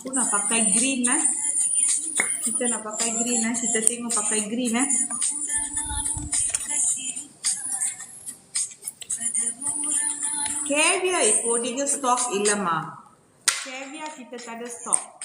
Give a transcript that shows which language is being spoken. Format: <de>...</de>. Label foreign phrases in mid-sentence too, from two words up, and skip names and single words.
<ms>pakai green Kita nak pakai green Kita tengok pakai green Caviar</ms> <ta>இப்போதைக்கு ஸ்டாக் இல்லம்மா.</ta> <ms>Caviar kita tak ada stok.</ms>